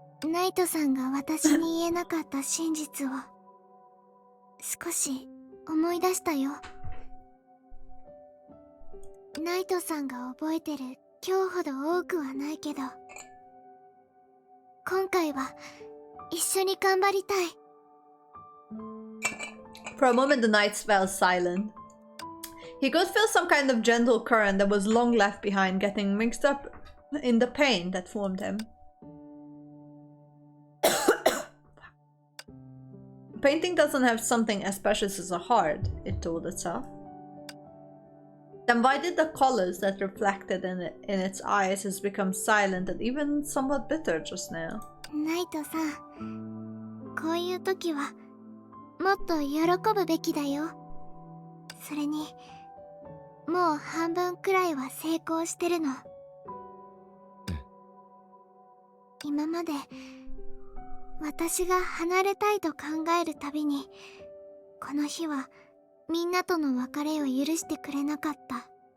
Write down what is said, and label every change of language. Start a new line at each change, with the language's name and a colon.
Japanese: ナイトさんが私に言えなかった真実を少し思い出したよ。ナイトさんが覚えてる今日ほど多くはないけど、今回は一緒に頑張りたい。
English: For a moment, the knight fell silent. He could feel some kind of gentle current that was long left behind, getting mixed up in the pain that formed him. Painting doesn't have something as precious as a heart, it told itself. Then why did the colors that reflected in its eyes has become silent and even somewhat bitter just now?
Japanese: ナイトさん、こういう時はもっと喜ぶべきだよ。それに、もう半分くらいは成功してるの。今まで私が離れたいと考えるたびに、この日はみんなとの別れを許してくれなかった。